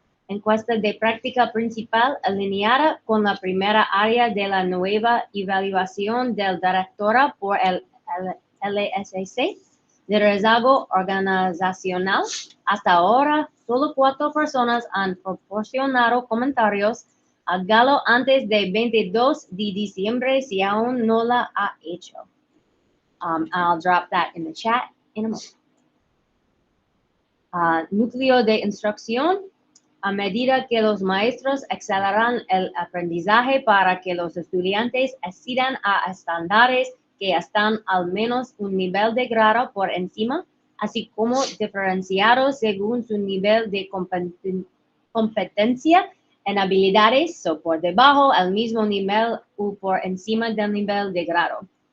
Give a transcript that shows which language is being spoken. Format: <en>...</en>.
<es>Encuesta de práctica principal alineada con la primera área de la nueva evaluación del directora por el LSC, liderazgo organizacional. Hasta ahora, solo 4 personas han proporcionado comentarios. Hágalo antes del 22 de diciembre si aún no la ha hecho.</es> <en>I'll drop that in the chat in a moment.</en> <es>Núcleo de instrucción. A medida que los maestros aceleran el aprendizaje para que los estudiantes accedan a estándares que están al menos un nivel de grado por encima, así como diferenciados según su nivel de competencia en habilidades o por debajo al mismo nivel o por encima del nivel de grado.</es>